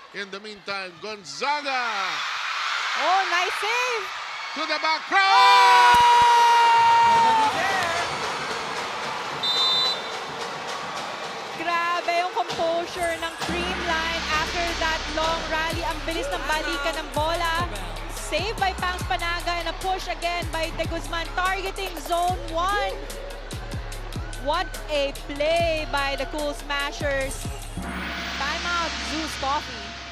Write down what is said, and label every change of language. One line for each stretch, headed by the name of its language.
English: In the meantime, Gonzaga. Oh, nice save! To the back row!
Filipino: Grabe yung composure ng Creamline
English: after that long rally.
Filipino: Ang bilis ng balikan ng bola.
English: Save by Pangs Panaga and a push again by De Guzman targeting zone 1. What a play by the Cool Smashers. Timeout, ZUS Coffee.